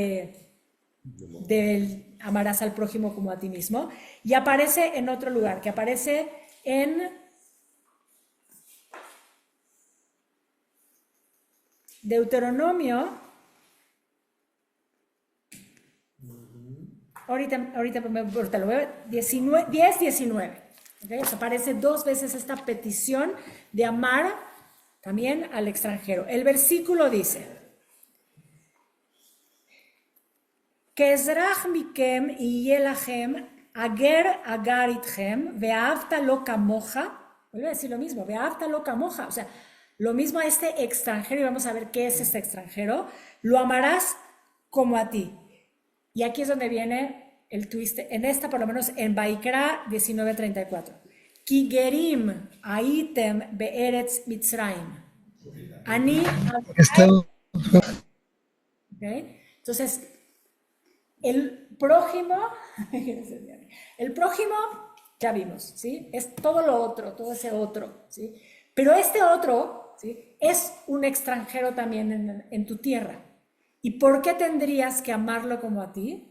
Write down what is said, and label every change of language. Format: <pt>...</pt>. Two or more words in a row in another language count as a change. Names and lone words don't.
<es>del amarás al prójimo como a ti mismo, y aparece en otro lugar, que aparece en Deuteronomio, ahorita lo veo, 10:19, ¿okay? O sea, aparece 2 veces esta petición de amar también al extranjero. El versículo dice,</es> <he>כאזרח מכם יהיה לכם הגר הגר אתכם ואהבת לו כמוך.</he> <es>Vuelvo a decir lo mismo,</es> <he>ואהבת לו כמוך.</he> <es>O sea, lo mismo a este extranjero, y vamos a ver qué es este extranjero. Lo amarás como a ti. Y aquí es donde viene el twist, en esta por lo menos en Vaikra 19:34.</es> <he>כי גרים הייתם בארץ מצרים.</he> <es>Ani. ¿Okay? Entonces, el prójimo, ya vimos, ¿sí? Es todo lo otro, todo ese otro, ¿sí? Pero este otro, ¿sí? Es un extranjero también en tu tierra. ¿Y por qué tendrías que amarlo como a ti?</es>